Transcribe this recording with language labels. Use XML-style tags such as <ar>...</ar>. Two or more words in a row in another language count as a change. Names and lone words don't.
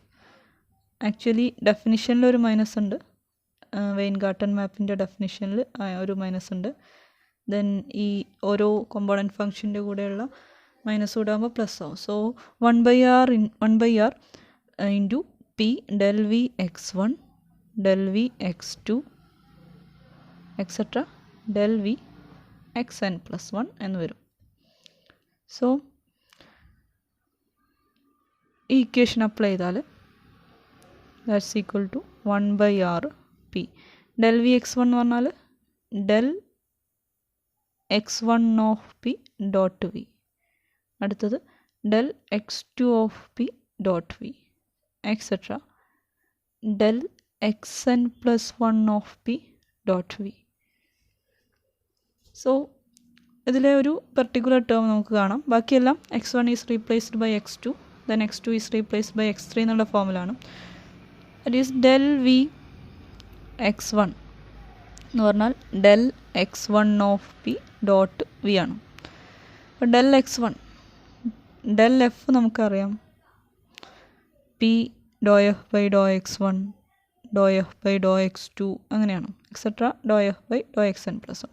<ml>ആക്ച്വലി ഡെഫിനിഷനിൽ ഒരു മൈനസ് ഉണ്ട്, വെയിൻഗാർട്ടൻ മാപ്പിൻ്റെ ഡെഫിനിഷനിൽ ഒരു മൈനസ് ഉണ്ട്. ദെൻ ഈ ഓരോ</ml> <en>component function</en> <ml>കൂടെയുള്ള മൈനസ് കൂടാകുമ്പോൾ പ്ലസ് ആവും.</ml> <en>so 1 by r into p del v x1 del v x2 etcetera del v xn plus 1</en> <ml>എന്ന് വരും.</ml> <en>സോ ഈ equation apply ചെയ്താൽ that's equal to 1 by r p. del v x1</en> <ml>എന്ന് പറഞ്ഞാൽ</ml> <en>del x1 of p dot v. അടുത്തത് del x2 of p dot v എക്സെട്ര del xn plus 1 of p dot v.</en> <ml>സോ ഇതിലെ ഒരു</ml> <en>particular term</en> <ml>നമുക്ക് കാണാം.</ml> <en>ബാക്കിയെല്ലാം x1 is replaced by x2, then x2 is replaced by x3</en> <ml>എന്നുള്ള ഫോമിലാണ്.</ml> <en>that is del v x1</en> <ml>എന്ന് പറഞ്ഞാൽ</ml> <en>del x1 of p dot v ആണ്. അപ്പോൾ del x1 del f നമുക്കറിയാം p do f by do x1 do f by do x2 അങ്ങനെയാണ്, etcetera do f by do xn plus 1.</en>